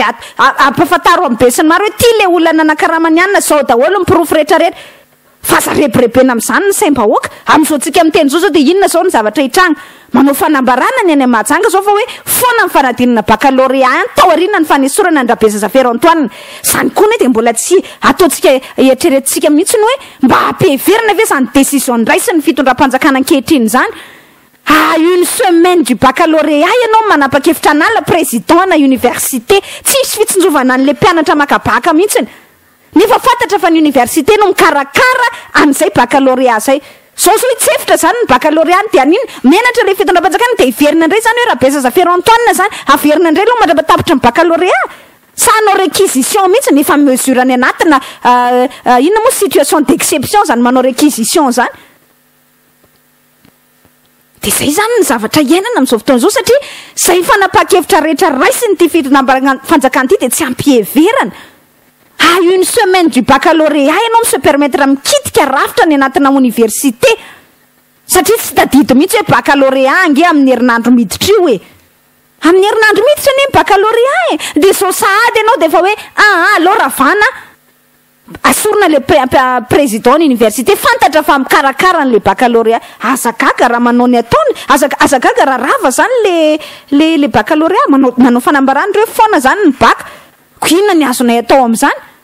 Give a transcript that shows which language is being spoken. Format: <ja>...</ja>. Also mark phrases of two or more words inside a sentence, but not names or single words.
<mg>ampafantaro amin'ny besiny maro hoe ty le olona nanakaramany anina zao daholo mipirofo rehetrarehetra fa za rebirebena amin'izany ny saim-bahoaka amin'izao tsika amin'ny teny zao de inona zao ny zavatra hitranga manao fanambarana ny any Mahajanga zao fa hoe foana ny fanadinana baccalauréat tao aoriana ny fanesorana ny Rabezaza Antoine zany koa ne de mbola tsy ataontsika eritreretintsika mihitsy ny hoe mba hampiheverina ve zany décision ndraisy ny fitondram-panjakana ankehitriny zany</mg> <fr>une semaine du baccalauréat</fr> <mg>ianao manapa-kevitra an'ala président na université tsisy fitsinjovana an'le mpianatra makabaka mihitsy nefa fantatra fa ny université no mikarakara an'izay baccalauréat zay zao tsy efitra zany ny baccalauréat de aniny menatra le fitondram-panjakana de hiverina indray zany hoe Rabezaza Antoine zany averina indray aloha mandra-tapitra ny baccalauréat sa anao réquisition mihitsy nefa mesure any anatina inona moa</mg> <fr>situation d'exception</fr> <mg>zany manao réquisition zany de zay zany ny zavatra iainana amin'izao fotoana zao satria zay fanapa-kevitra rehetra raisiny ty fitondram-panjakana ty de tsy ampiheverana</mg> <fr>une semaine du baccalauréat</fr> <mg>ianao</mg> <fr>se permettre</fr> <mg>mikitika rafitra ny anatina université satria tsy tadidy mihitsy hoe baccalauréat nge amin'ny herinandro miditra io amin'ny herinandro miditra ny baccalauréat de so sahady ianao de fa hoe allo ravana asorina le président université fantatra fa mikarakara an'le baccalauréat azagaga raha manao ny ataony azagaga raha rava zany le baccalauréat manao fanambarana reo foana zany ny bac ko inona ny azonay atao amin'izany</mg>